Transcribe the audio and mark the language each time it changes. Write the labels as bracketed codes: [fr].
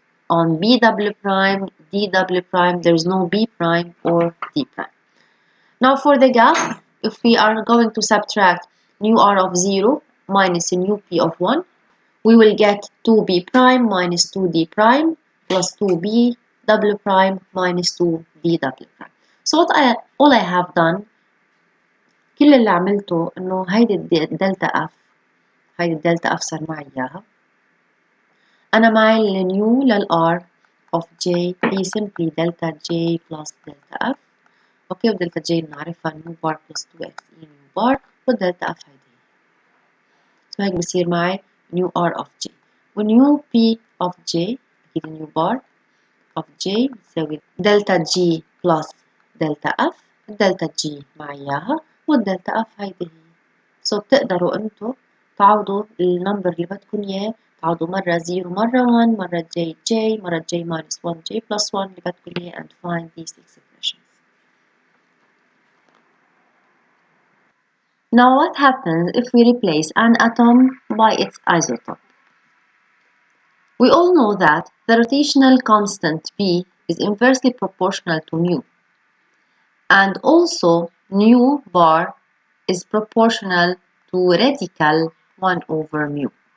[en] On B double prime, D double prime, there is no B prime or D prime. Now for the gap, if we are going to subtract nu R of 0 minus nu P of 1, we will get 2B prime minus 2D prime plus 2B double prime minus 2D double prime. So all I have done, [ar] كل اللي عملته إنه هيدي الدلتا F صار معي إياها. أنا معي النيو للR of J هي [en] simply delta J plus delta F. [ar] أوكي، ودلتا J بنعرفها نيو بار plus 2x e نيو بار، والدلتا F هيدي. سو هيك بصير معي نيو R of J، ونيو P of J أكيد نيو بار of J بتساوي دلتا G plus دلتا F. الدلتا G معي إياها والدلتا F هيدي هي. سو بتقدروا انتو تعوضوا النمبر اللي بدكم اياه، تعوضوا مرة 0 مرة 1 مرة J مرة J minus 1 J plus 1 اللي بدكم اياه [en] and find these expressions. Now what happens if we replace an atom by its isotope? We all know that the rotational constant B is inversely proportional to mu, and also nu bar is proportional to radical 1 over mu.